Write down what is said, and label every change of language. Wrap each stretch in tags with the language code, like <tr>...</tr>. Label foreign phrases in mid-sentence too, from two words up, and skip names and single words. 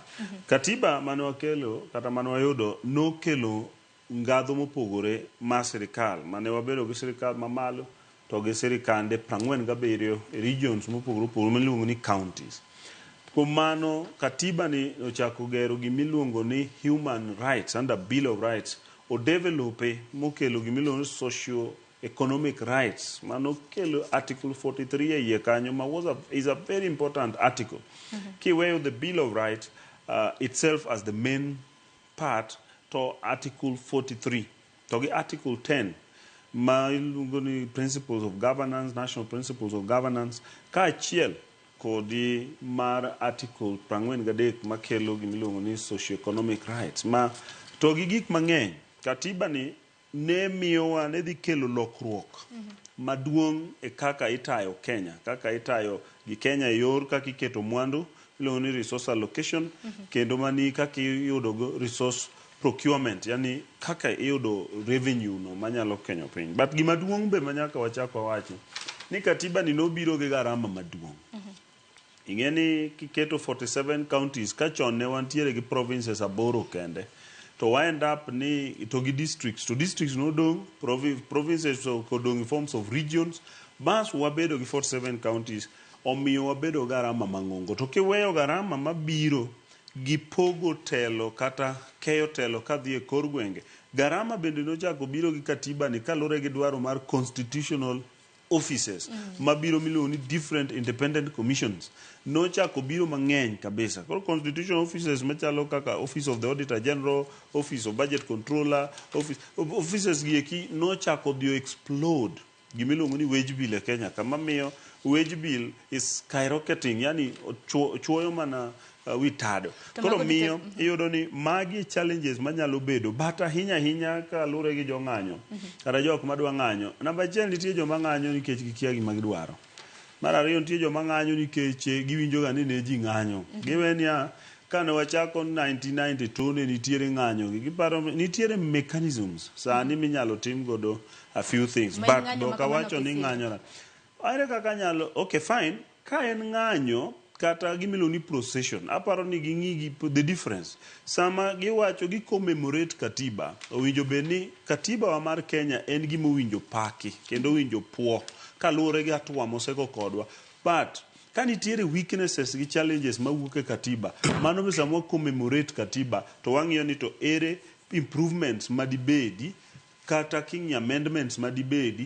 <luo>Katiba mane wakelo kata mane wayudo nokelo ngadho mopogore ma sirikal mane wabedo gi sirikal mamalo to gi sirikande 47 regions mopogore opogore miluongo ni counties. Kuom mano katiba ni ochako gero gimiluongo ni</luo> <en>human rights under Bill of Rights</en> <luo>o develope mokelo gimiluongo ni</luo> <en>socio economic rights</en> <luo>mano kelo article 43 e iye kanyo ma</luo> <en>is a very important article.</en> <luo>Kiweyo</luo> <en>the Bill of Rights itself as the main part</en> <luo>to article 43 to gi article 10 ma iluongo ni</luo> <en>principles of governance, national principles of governance</en> <luo>kaachiel kodi mar article 43 makelo gimiluongo ni</luo> <en>socio-economic rights</en> <luo>ma to gi gik mang'eny. Katiba ni ne miyowa ne dhi kelo lokruok maduong' e kaka itayo Kenya, kaka itayo gi Kenya e yor kaka iketo mwandu iluongo ni</luo> <en>resource allocation</en> <luo>kendo mani kaka iyudo</luo> <en>resource procurement,</en> <luo>yani kaka iyudo revenue no manyalo kenyo piny. But gima duong' be manyaka wachako wacho ni katiba ni nobiro gi garama maduong'. Ing'eni kiketo 47 counties ka chon ne wantiere gi provinces 8 kende to</luo> <en>wind up</en> <luo>ni to gi districts to districts nodong' provinces kodong'</luo> <en>in forms of regions</en> <luo>bas wabedo gi 47 counties omiyo wabedo garama mang'ongo. To kiweyo garama mabiro gi pogo telo kata keyo telo kadhi e kor gwenge, garama bende nochako biro gi katiba ni kalure gi dwaro mar</luo> <en>constitutional offices</en> <luo>mabiro miluongo ni</luo> <en>different independent commissions</en> <luo>nochako biro mang'eny kabisa. Koro</luo> <en>constitutional offices</en> <luo>machalo kaka Office of the Auditor General, Office of Budget Controller, offices gieki nochako dio explode gimiluongo ni</luo> <en>wage bill</en> <luo>e Kenya kama miyo</luo> <en>wage bill is skyrocketing,</en> <luo>yani chuoyo mana witado. Koro miyo iyudo ni magi challenges manyalo bedo but ahinya kalure gi jong'anyo kata jok madwa ng'anyo. Namba 1 nitie joma ng'anyo nikech gikia gima gidwaro. Mar ariyo nitie joma ng'anyo nikech giwinjo ga ni ne ji ng'anyo. Giwenia kane wachako 1992 ne nitiere ng'anyo giparo nitiere mechanisms sani minyalo tim godo</luo> <en>a few things</en> <luo>but doka wacho ni ng'anyo are kaka nyalo</luo> <en>okay fine</en> <luo>ka en ng'anyo kata gimiluongo ni procession aparo ni ging'i</luo> <en>the difference</en> <luo>sama giwacho gi commemorate katiba owinjo bedni katiba wa mar Kenya en gima owinjo paki kendo owinjo puo kaluwore gi atwa mosego kodwa but ka nitiere weaknesses gi challenges mawuok e katiba mano be samo commemorate katiba to wang'iyo ni to ere improvements madibedi kata king amendments madibedi.</luo>